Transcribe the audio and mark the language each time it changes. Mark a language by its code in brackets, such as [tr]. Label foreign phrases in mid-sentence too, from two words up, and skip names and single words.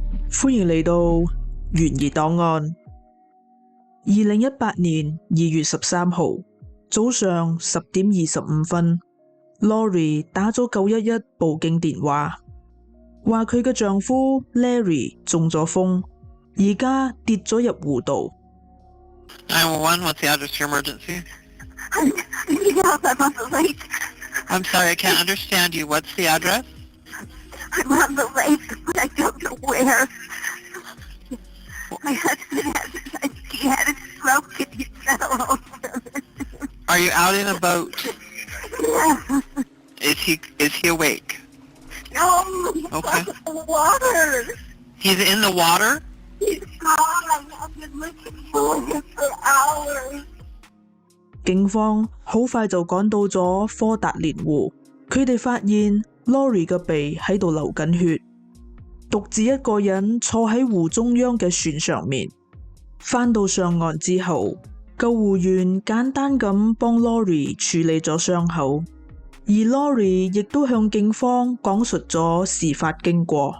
[yue] 歡迎嚟到懸疑檔案。2018年2月13號早上10點25分，Lori 打咗911報警電話，話佢嘅丈夫 Larry 中咗風，而家跌咗入湖度。 [en] 911, what's the address to your emergency? Yes, I'm on the lake. I'm sorry, I can't understand you. What's the address? I'm on the lake, but I don't know where. My husband he had a stroke and he fell over. Are you out in a boat? Yeah. Is he awake? No, he's Okay. on the water. He's in the water? He's gone. I've been looking for him for hours. [yue] 警方好快就趕到咗科達連湖，佢哋發現 Lori 嘅鼻喺度流緊血，獨自一個人坐喺湖中央嘅船上面。返到上岸之後，救護員簡單咁幫 Lori 處理咗傷口，而 Lori 亦都向警方講述咗事發經過。